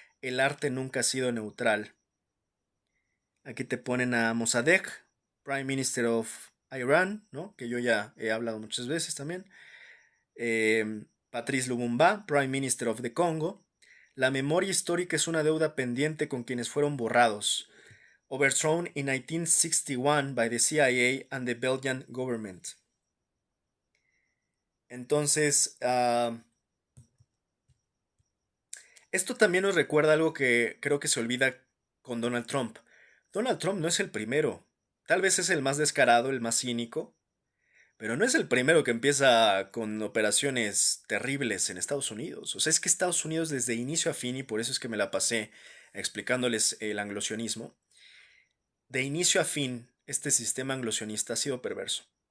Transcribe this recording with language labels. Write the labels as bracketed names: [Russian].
[Spanish] El arte nunca ha sido neutral. Aquí te ponen a Mossadegh, Prime Minister of Iran, ¿no? Que yo ya he hablado muchas veces también. Patrice Lumumba, Prime Minister of the Congo. La memoria histórica es una deuda pendiente con quienes fueron borrados. [English] Overthrown in 1961 by the CIA and the Belgian government. [Spanish] Entonces, esto también nos recuerda algo que creo que se olvida con Donald Trump. Donald Trump no es el primero. Tal vez es el más descarado, el más cínico, pero no es el primero que empieza con operaciones terribles en Estados Unidos. O sea, es que Estados Unidos desde inicio a fin, y por eso es que me la pasé explicándoles el anglosionismo, de inicio a fin, este sistema anglosionista ha sido perverso.